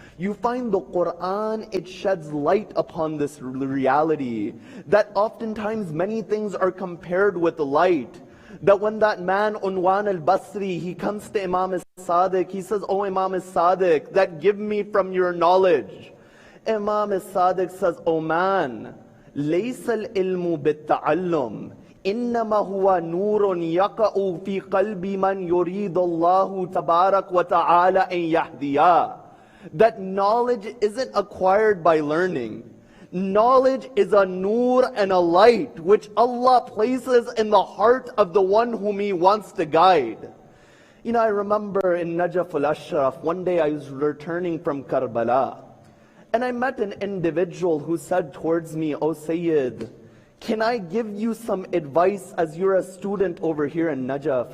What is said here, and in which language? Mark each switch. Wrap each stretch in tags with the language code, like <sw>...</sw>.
<en>You find the Quran, it sheds light upon this reality, that oftentimes many things are compared with light. That when that man, Unwan al-Basri, he comes to Imam al-Sadiq, he says, "Oh Imam al-Sadiq, that give me from your knowledge." Imam al-Sadiq says, "Oh man,</en> <ar>لَيْسَ الْإِلْمُ بِالتَّعَلُّمِ إِنَّمَا هُوَ نُورٌ يَقَعُ فِي قَلْبِ مَنْ يُرِيدُ اللَّهُ تَبَارَكَ وَتَعَالَى أَنْ يَهْدِيَهُ."</ar> <en>That knowledge isn't acquired by learning. Knowledge is a nur and a light which Allah places in the heart of the one whom He wants to guide. You know, I remember in Najaf al-Ashraf, one day I was returning from Karbala, and I met an individual who said towards me, "Oh Sayyid, can I give you some advice as you're a student over here in Najaf?"</en>